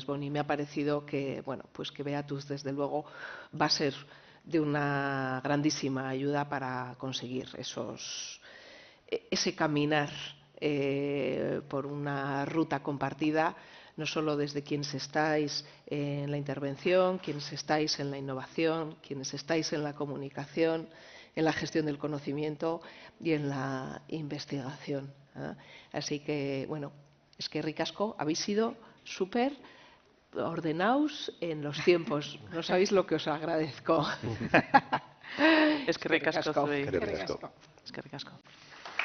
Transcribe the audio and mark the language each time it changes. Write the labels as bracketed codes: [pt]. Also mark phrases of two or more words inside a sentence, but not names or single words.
[es] Bonnie, me ha parecido que, bueno, pues que Beatus, desde luego, va a ser de una grandísima ayuda para conseguir ese caminar por una ruta compartida, no solo desde quienes estáis en la intervención, quienes estáis en la innovación, quienes estáis en la comunicación, en la gestión del conocimiento y en la investigación. Así que, [eu] bueno, eskerrik asko, [es] habéis sido súper ordenados en los tiempos. No sabéis lo que os agradezco. [eu] Eskerrik asko zuei. Eskerrik asko. Eskerrik asko.